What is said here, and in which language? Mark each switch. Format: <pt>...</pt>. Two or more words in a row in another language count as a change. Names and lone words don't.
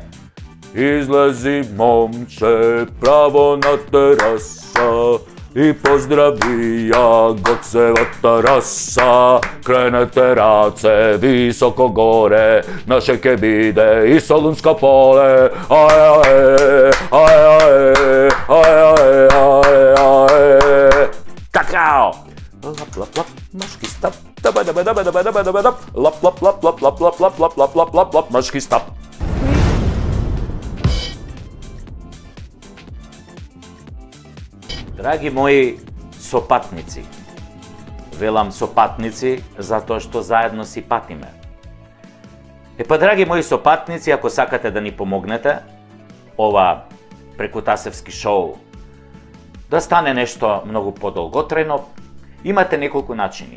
<mk>Излези, момче, право на тераса и поздрави ја Гоцевата раса. Кренете раце високо горе, наше ке биде и Солунско поле. Ај, ај, ај, ај, ај, ај, ај. Какао! Лап, лап, лап, машки стап. Даба, даба, даба, даба, даба, даба, даба. Лап, лап, лап, лап, лап, лап, лап, лап, лап, лап, лап, лап, машки стап. Драги мои сопатници, велам сопатници затоа што заедно си патиме. Драги мои сопатници, ако сакате да ни помогнете, ова прекутасевски шоу да стане нешто многу подолготрајно, имате неколку начини.</mk>